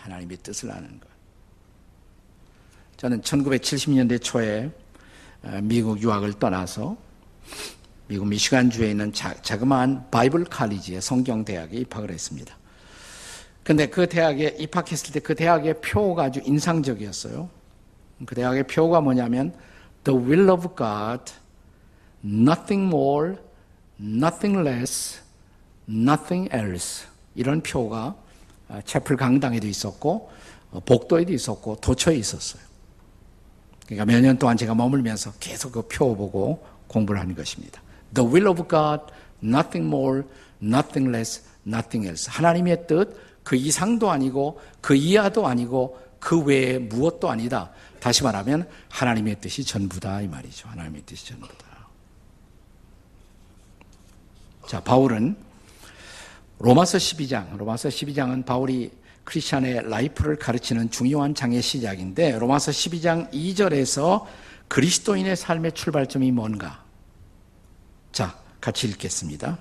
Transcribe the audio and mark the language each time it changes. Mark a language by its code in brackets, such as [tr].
[ko] 하나님의 뜻을 아는 것. 저는 1970년대 초에 미국 유학을 떠나서 미국 미시간주에 있는 자그마한 바이블 칼리지의 성경대학에 입학을 했습니다. 근데 그 대학에 입학했을 때 그 대학의 표가 아주 인상적이었어요. 그 대학의 표가 뭐냐면 [en] The will of God, nothing more, nothing less, nothing else. [ko] 이런 표가 채플 강당에도 있었고 복도에도 있었고 도처에 있었어요. 그러니까 몇 년 동안 제가 머물면서 계속 그 표 보고 공부를 하는 것입니다. [en] The will of God, nothing more, nothing less, nothing else. [ko] 하나님의 뜻, 그 이상도 아니고 그 이하도 아니고 그 외에 무엇도 아니다. 다시 말하면 하나님의 뜻이 전부다 이 말이죠. 하나님의 뜻이 전부다. 자, 바울은 로마서 12장은 바울이 크리스찬의 라이프를 가르치는 중요한 장의 시작인데 로마서 12장 2절에서 그리스도인의 삶의 출발점이 뭔가? 자, 같이 읽겠습니다.